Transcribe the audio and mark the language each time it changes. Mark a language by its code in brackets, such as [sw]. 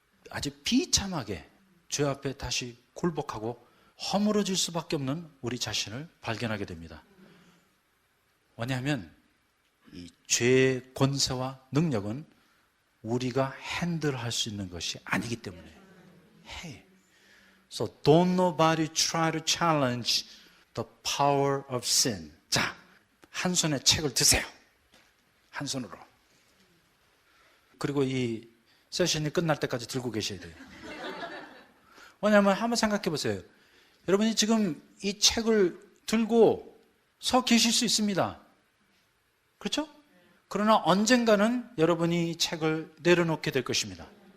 [ko] 아주 비참하게 죄 앞에 다시 굴복하고 허물어질 수밖에 없는 우리 자신을 발견하게 됩니다. 왜냐하면 이 죄의 권세와 능력은 우리가 핸들할 수 있는 것이 아니기 때문에. [en] Hey, so don't nobody try to challenge the power of sin. [ko] 자, 한 손에 책을 드세요. 한 손으로. 그리고 이 세션이 끝날 때까지 들고 계셔야 돼요. 왜냐하면 한번 생각해 보세요. 여러분이 지금 이 책을 들고 서 계실 수 있습니다. 그렇죠? 그러나 언젠가는 여러분이 이 책을 내려놓게 될 것입니다.